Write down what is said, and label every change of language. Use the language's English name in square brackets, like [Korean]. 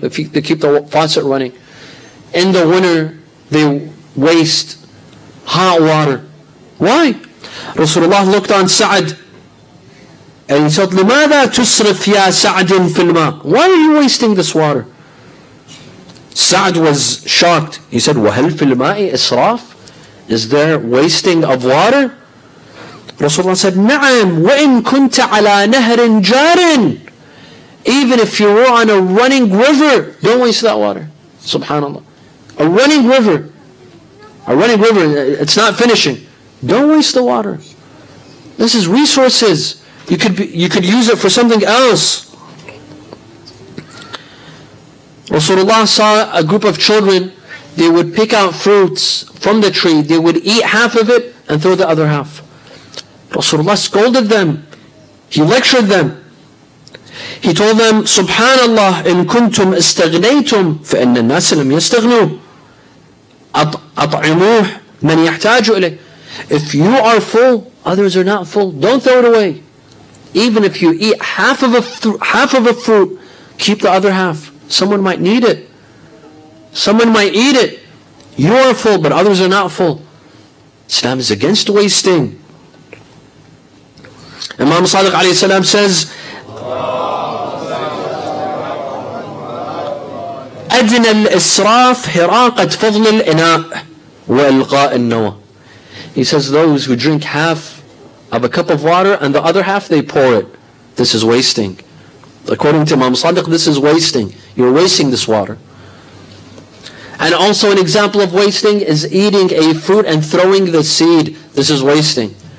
[English] They keep the faucet running. In the winter, they waste hot water. Why? Rasulullah looked on Sa'd and he said, [Arabic] لِمَاذَا تُسْرِفْ يَا سَعْدٍ فِي الْمَاءِ? [English] Why are you wasting this water? Sa'd was shocked. He said, [Arabic] وَهَلْ فِي الْمَاءِ إِسْرَافٍ? [English] Is there wasting of water? Rasulullah said, [Arabic] نَعَمْ وَإِن كُنْتَ عَلَى نَهْرٍ جَارٍ. [English] Even if you were on a running river, don't waste that water. Subhanallah. A running river, it's not finishing. Don't waste the water. This is resources. You could use it for something else. Rasulullah saw a group of children. They would pick out fruits from the tree. They would eat half of it and throw the other half. Rasulullah scolded them. He lectured them. He told them, [Arabic] Subhanallah, in kuntum istaghnaytum, فَإِنَّ النَّاسَ لَمْ يَسْتَغْنُوا أَطْعِمُوهُ مَنْ يَحْتَاجُ إِلَيْهِ. [English] If you are full, others are not full. Don't throw it away. Even if you eat half of a fruit, keep the other half. Someone might need it. Someone might eat it. You are full, but others are not full. Islam is against wasting. Imam Sadiq alayhi salam says, [Arabic] أدنى الإسراف حراقة فضل الإناء وإلقاء النوى. [English] He says those who drink half of a cup of water and the other half they pour it. This is wasting. According to Imam Sadiq, this is wasting. You're wasting this water. And also an example of wasting is eating a fruit and throwing the seed. This is wasting.